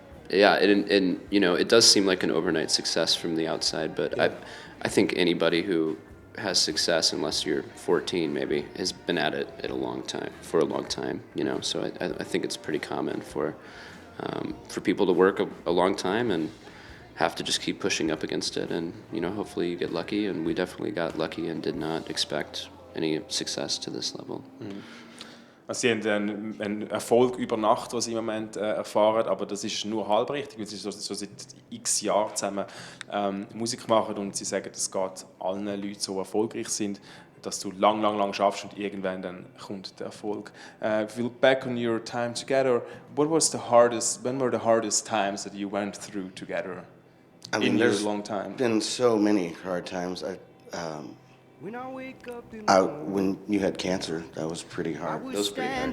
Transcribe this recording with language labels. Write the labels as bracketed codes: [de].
[en] Yeah, and you know, it does seem like an overnight success from the outside, but I think anybody who has success, unless you're 14 maybe, has been at it for a long time, you know. So I think it's pretty common for people to work a long time and have to just keep pushing up against it, and you know, hopefully you get lucky, and we definitely got lucky and did not expect any success to this level. [de] Also sie haben einen Erfolg über Nacht, den sie im Moment erfahren, aber das ist nur halb richtig, weil sie so seit x Jahren zusammen Musik machen und sie sagen, es geht allen Leuten, die so erfolgreich sind, dass du lang schaffst und irgendwann dann kommt der Erfolg. [en] If you look back on your time together, when were the hardest times that you went through together in your long time? Been so many hard times. When you had cancer, that was pretty hard. That was pretty hard.